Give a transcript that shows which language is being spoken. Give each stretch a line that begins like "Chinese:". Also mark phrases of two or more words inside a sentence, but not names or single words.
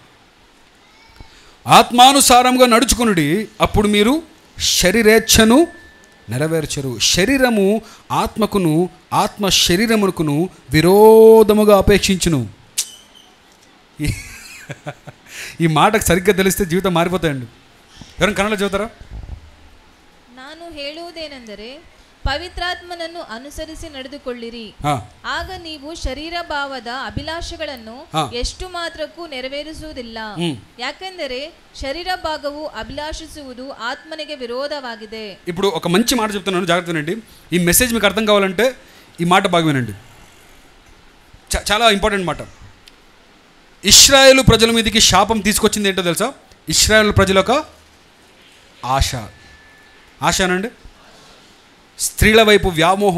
Telugu: ఆత్మానుసారంగా నడుచుకొనుడి, అప్పుడు మీరు శరీరేచ్ఛను నెరవేర్చరు. శరీరము ఆత్మకును, ఆత్మ శరీరమునకును విరోధముగా అపేక్షించును. ఈ మాటకు సరిగ్గా తెలిస్తే జీవితం మారిపోతాయండి. ఎవరైనా కన్నడ చదువుతారా?
Kannada: ನಾನು ಹೇಳುವುದೇನೆಂದರೆ ಪವಿತ್ರಾತ್ಮನನ್ನು ಅನುಸರಿಸಿ ನಡೆದುಕೊಳ್ಳಿರಿ, ಆಗ ನೀವು ಶರೀರ ಭಾವದ ಅಭಿಲಾಷೆಗಳನ್ನು ಎಷ್ಟು ಮಾತ್ರಕ್ಕೂ ನೆರವೇರಿಸುವುದಿಲ್ಲ. ಯಾಕೆಂದರೆ ಶರೀರ ಭಾಗವು ಅಭಿಲಾಷಿಸುವುದು ಆತ್ಮನಿಗೆ ವಿರೋಧವಾಗಿದೆ.
Telugu: ఇప్పుడు ఒక మంచి మాట చెప్తున్నాను, జాగ్రత్త వినండి. ఈ మెసేజ్ మీకు అర్థం కావాలంటే ఈ మాట బాగా వినండి. చాలా ఇంపార్టెంట్ మాట. ఇశ్రాయేలు ప్రజల మీదకి శాపం తీసుకొచ్చింది ఏంటో తెలుసా? ఇశ్రాయేలు ప్రజల యొక్క ఆశనండి, స్త్రీల వైపు వ్యామోహం.